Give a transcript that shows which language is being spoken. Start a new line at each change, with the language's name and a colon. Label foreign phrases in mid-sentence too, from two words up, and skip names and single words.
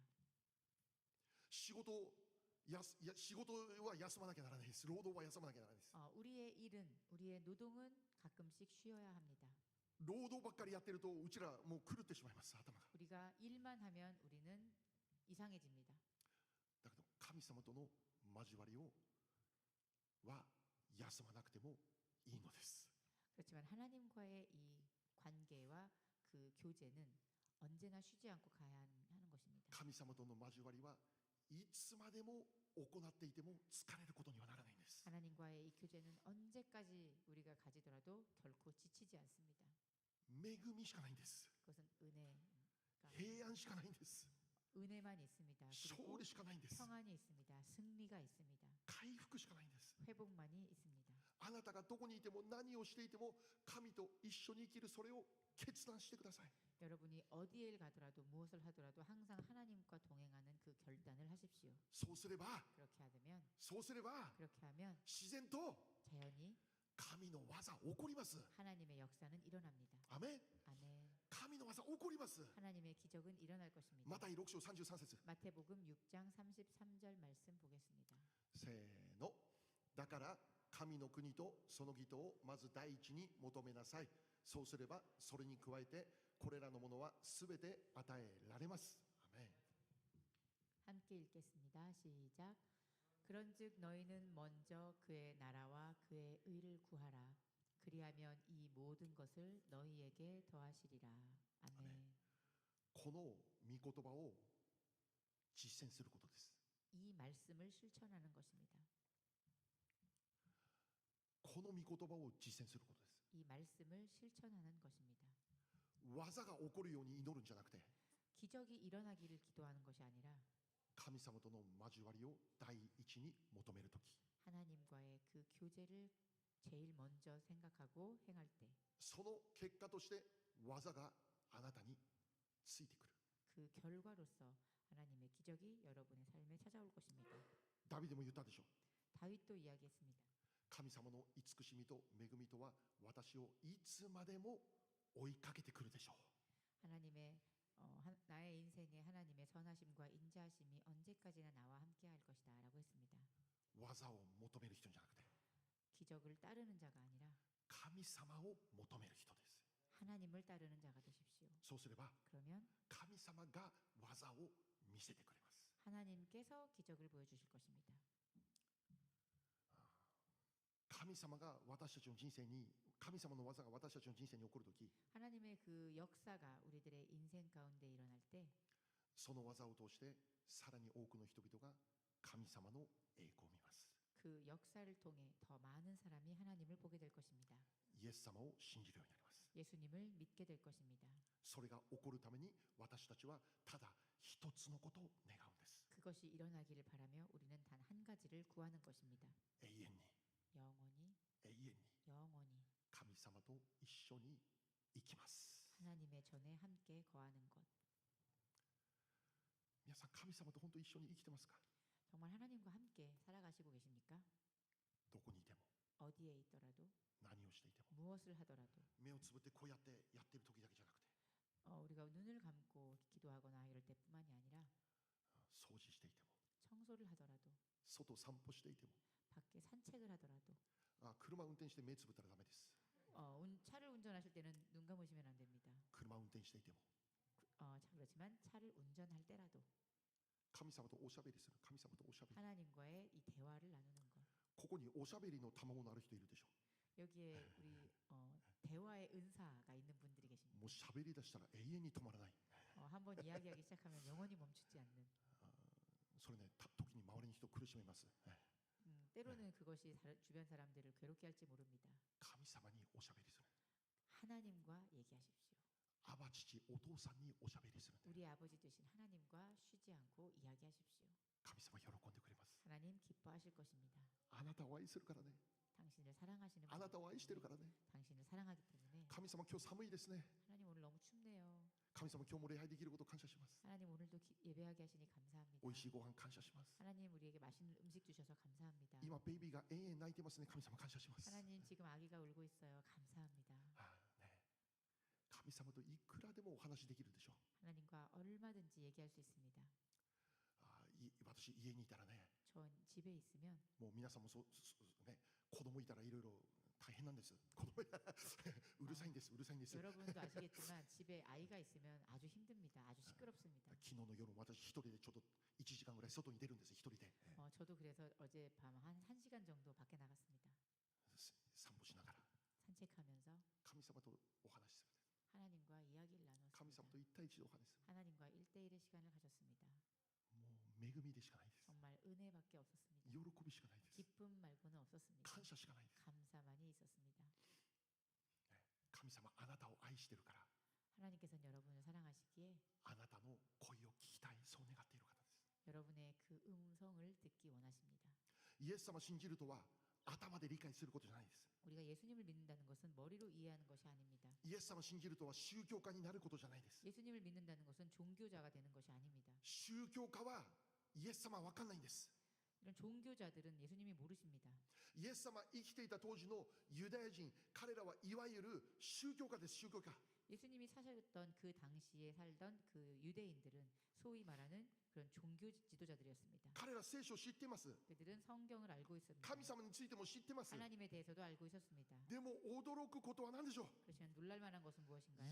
Japanese: 仕事は休まなきゃならないです。労働は休まなきゃならないです。
Korean: 우리의 일은 우리의 노동은 가끔씩 쉬어야 합니다.
Japanese: 労働ばっかりやってるとうちらもう狂ってしまいます。頭が。
Korean: 우리가 일만 하면 우리는 이상해집니다.
Japanese: だけど神様との交わりは休まなくてもいいのです。
Korean: 그렇지만 하나님과의 이 관계와 그 교제는 언제나 쉬지 않고 가야 하는 것입니다.
Japanese: 神様との交わりはいつまでも行っていても疲れることにはならないんです。
Korean: 하나님과의 이 교제는 언제까지 우리가 가지더라도 결코 지치지 않습니다.
Japanese: 恵みしかないんです。
Korean: 그것은 은혜가
Japanese: 平安しかないんです。
Korean: 은혜만 있습니다.
Japanese: 勝
Korean: 그리고
Japanese: 利しかないんです。
Korean: 평안이 있습니다. 승리가 있습니다.
Japanese: 回復しかないんです。
Korean: 회복만이 있습니다.
Japanese: あなたがどこにいても何をしていても神と一緒に生きる、それを決断してください。
Korean: 여러분이 어디에 가더라도 무엇을 하더라도 항상 하나님과 동행하는 그 결단을 하십시오.
Japanese: そうすれば
Korean: 그렇게 하면
Japanese: 自
Korean: 하면
Japanese: 然と
Korean: 자연히
Japanese: 神の技起こります。
Korean: 하나님의 역사는 일어납니다.
Japanese: アメン。
Korean: 아멘.
Japanese: 神の技起こります。
Korean: 하나님의 기적은 일어날 것입니다.
Japanese: マタイ6章33節
Korean: 마태복음 6장 33절 말씀 보겠습니다.
Japanese: せーの。だから神の国とその義とをまず第一に求めなさい。そうすればそれに加えてこれらのものはすべて与えられます。アメン。
Korean: 함께 읽겠습니다. 시작. 그런즉 너희는 먼저 그의 나라와 그의 의를 구하라. 그리하면 이 모든 것을 너희에게 더하시리라. 아멘.
Japanese: この御言葉を実践することです。
Korean: 이 말씀을 실천하는 것입니다.
Japanese: この御言葉を実践することです。
Korean: 이 말씀을 실천하는 것입니다.
Japanese: 技が起こるように祈るんじゃなくて、
Korean: 기적이 일어나기를 기도하는 것이 아니라
Japanese: 神様との交わりを第一に求めるとき、
Korean: 하나님과의 그 교제를 제일 먼저 생각하고 행할 때
Japanese: その結果として技があなたについてくる。
Korean: 그 결과로서 하나님의 기적이 여러분의 삶에 찾아올 것입니다.
Japanese: ダビデも言ったでしょう。
Korean: 다윗도 이야기했습니다.
Japanese: 神様の慈しみと恵みとは私をいつまでも追いかけてくるでしょう。
Korean: 하나님의 나의 인생에 하나님의 선하심과 인자하심이 언제까지나 나와 함께할 것이다라고 했습니다.
Japanese: 技を求める人じゃなくて
Korean: 기적을 따르는 자가 아니라
Japanese: 神様を求める人です。
Korean: 하나님을 따르는 자가 되십시오.
Japanese: そうすれば
Korean: 그러면
Japanese: 神様が技を見せてくれます。
Korean: 하나님께서 기적을 보여주실 것입니다.
Japanese: 神様が私たちの人生に、神様の技が私たちの人生に起こるとき、
Korean: 하나님의 그 역사가 우리들의 인생 가운데 일어날 때
Japanese: その技を通してさらに多くの人々が神様の栄光を見ます。
Korean: 그 역사를 통해 더 많은 사람이 하나님을 보게 될 것입니다.
Japanese: イエス様を信じるようになります。
Korean: 예수님을 믿게 될 것입니다.
Japanese: それが起こるために私たちはただ一つのことを願うんです。
Korean: 그것이 일어나기를 바라며 우리는 단 한 가지를 구하는 것입니다.
Japanese: 永遠に
Korean: 영원히
Japanese: 永遠に
Korean: 영원히
Japanese: 神様と一緒に生きます。
Korean: 하나님의 전에 함께 거하는 것.
Japanese: 皆さん神様と本当に一緒に生きてますか？
Korean: 정말 하나님과 함께 살아가시고 계십니까?
Japanese: どこにいても
Korean: 어디에 있더라도
Japanese: 何をしていても
Korean: 무엇을 하더라도
Japanese: 目をつぶってこうやってやってる時だけじゃなくて
Korean: 우리가 눈을 감고 기도하거나 이럴 때뿐만이 아니라
Japanese: 掃除していても
Korean: 청소를 하더라도
Japanese: 外散歩していても
Korean: 밖에 산책을 하더라도
Japanese: 車運転して目つぶったらダメです。
Korean: 차를 운전하실 때는 눈 감으시면 안 됩니다.
Japanese: 車運転していても
Korean: 그렇지만 차를 운전할 때라도
Japanese: 神様とおしゃべりする。神様とおしゃべり。
Korean: 하나님과의 이 대화를 나누는 것.
Japanese: ここにおしゃべりの賜物のある人いるでしょ。
Korean: 여기에 우리 대화의 은사가 있는 분들이 계십니다.
Japanese: もうしゃべり出したら永遠に止まらない。
Korean: 한번 이야기하기 시작하면 영원히 멈추지 않는.
Japanese: それね、時に周りの人を苦しめます。
Korean: 때로는 그것이 주변 사람들을 괴롭게 할지 모릅니다.
Japanese: 神様におしゃべりする。
Korean: 하나님과 얘기하십시오.
Japanese: アバ父、お父さんにおしゃべりする。
Korean: 우리 아버지 되신 하나님과 쉬지 않고 이야기하십시오.
Japanese: 神様喜んでくれます。
Korean: 하나님 기뻐하실 것입니다.
Japanese: あなたを愛するからね。
Korean: 당신을 사랑하시는
Japanese: あなたを愛してるからね。
Korean: 당신을 사랑하기 때문에
Japanese: 神様今日寒いですね。
Korean: 하나님 오늘 너무 춥네요.
Japanese: 神様今日も礼拝できることを感謝します。
Korean: 하나님 오늘도 예배하게 하시니 감사합니다.
Japanese: 美味しいご飯感謝します。
Korean: 하나님 우리에게 맛있는 음식 주셔서 감사합니다.
Japanese: 今ベイビーが永遠泣いてますね。神様感謝します。
Korean: 하나님 지금 아기가 울고 있어요. 감사합니다.
Japanese: ね、神様といくらでもお話できるでしょう。
Korean: 하나님과 얼마든지 얘기할 수 있습니다.
Japanese: 私家にいたらね、
Korean: 전 집에 있으면
Japanese: もう皆さんもそうね、子供いたらいろいろ大変なんです。子供うるさいんです。うるさいんです。
Korean: 여러분도 아시겠지만 집에 아이가 있으면 아주 힘듭니다. 아주 시끄럽습니다.
Japanese: 昨日の夜も私一人でちょっと1時間ぐらい外に出るんです。一人で
Korean: 저도 그래서 어젯밤 한 1시간 정도 밖에 나갔습니다.
Japanese: 散歩しながら
Korean: 산책하면서
Japanese: 神様とお話しする。
Korean: 하나님과 이야기를
Japanese: 神様
Korean: 나눴습니다.
Japanese: と一対一でお話しする。
Korean: 하나님과 1대1의 시간을 가졌습니다.
Japanese: もう恵みでしかないです。
Korean: 정말 은혜밖에 없었습니다.
Japanese: 喜びしかないです。
Korean: 기쁨 말고는 없었습니다.
Japanese: 感謝しかないです。
Korean: 감사만이 있었습니다.
Japanese: 神様あなたを愛してるから、
Korean: 하나님께서는 여러분을 사랑하시기에
Japanese: あなたの声を聞きたい、そう願っている方です。
Korean: 여러분의 그 음성을 듣기 원하십니다.
Japanese: イエス様信じるとは頭で理解することじゃないです。
Korean: 우리가 예수님을 믿는다는 것은 머리로 이해하는 것이 아닙니다.
Japanese: イエス様信じるとは宗教家になることじゃないです。
Korean: 예수님을 믿는다는 것은 종교자가 되는 것이 아닙니다.
Japanese: 宗教家はイエス様は分かんないんです。
Korean: 이런 종교자들은 예수님이 모르십니다.
Japanese: イエス様生きていた当時のユダヤ人、彼らはいわゆる宗教家です。宗教家。
Korean: 예수님이 사셨던 그 당시에 살던 그 유대인들은 소위 말하는 그런 종교 지도자들이었습니다.
Japanese: 彼ら聖書を知っています。
Korean: 그들은 성경을 알고 있습니다.
Japanese: 神様についても知ってます。
Korean: 하나님에 대해서도 알고 있었습니다.
Japanese: でも驚くことは何でしょう。
Korean: 그렇지만 놀랄 만한 것은 무엇인가요?